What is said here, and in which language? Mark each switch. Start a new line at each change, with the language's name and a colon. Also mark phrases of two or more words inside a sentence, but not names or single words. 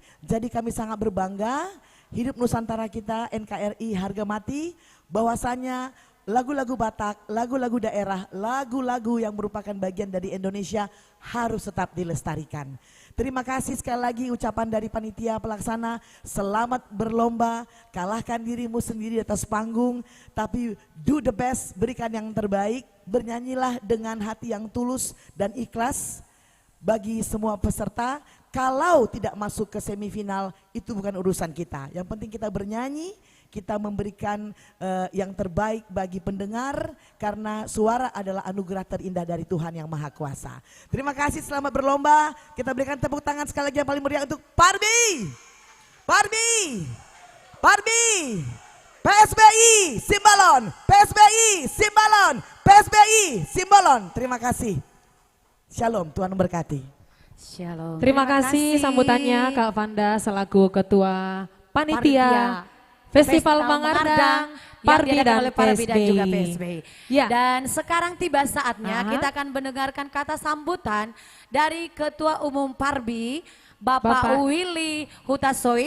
Indonesian: Jadi kami sangat berbangga, hidup Nusantara kita NKRI harga mati, bahwasanya lagu-lagu Batak, lagu-lagu daerah, lagu-lagu yang merupakan bagian dari Indonesia harus tetap dilestarikan. Terima kasih sekali lagi ucapan dari panitia pelaksana, selamat berlomba, kalahkan dirimu sendiri di atas panggung, tapi
English: do the best,
Indonesian: berikan yang terbaik, bernyanyilah dengan hati yang tulus dan ikhlas bagi semua peserta. Kalau tidak masuk ke semifinal itu bukan urusan kita, yang penting kita bernyanyi, kita memberikan yang terbaik bagi pendengar karena suara adalah anugerah terindah dari Tuhan yang Maha Kuasa. Terima kasih, selamat berlomba. Kita berikan tepuk tangan sekali lagi yang paling meriah untuk Parbi. Parbi. Parbi. PSBI Simbolon. PSBI Simbolon. PSBI Simbolon. Terima kasih. Shalom, Tuhan memberkati. Shalom. Terima kasih sambutannya Kak Vanda selaku Ketua Panitia Festival Mengardang, Parbi dan juga PSBI. PSBI. Ya. Dan sekarang tiba saatnya kita akan mendengarkan kata sambutan dari Ketua Umum Parbi, Bapak Willy Hutasoid.